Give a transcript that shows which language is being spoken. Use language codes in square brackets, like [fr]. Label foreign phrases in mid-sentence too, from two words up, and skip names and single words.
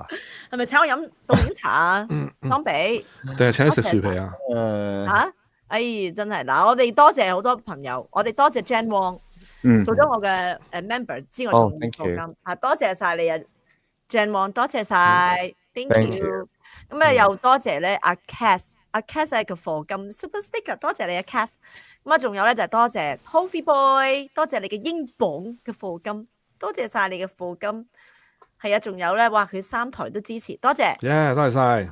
[yue] 係咪請我飲凍檸茶啊？桑比定係請你食樹皮啊？嚇！哎，真係嗱，我哋多謝好多朋友，我哋多謝 Jan Wong。做咗我嘅member之外，仲要課金啊！多謝晒你啊 ，Jan Wong，多謝晒 ， [en] thank you。 [yue] 咁啊，又多謝咧阿 Cass 係個課金 [en] super sticker， [yue] 多謝你阿 Cass。咁啊，仲有咧就係多謝 Toffee Boy，多謝你嘅英鎊嘅課金，多謝晒你嘅課金。係啊，仲有咧，哇！佢3台都支持，多謝。多謝晒，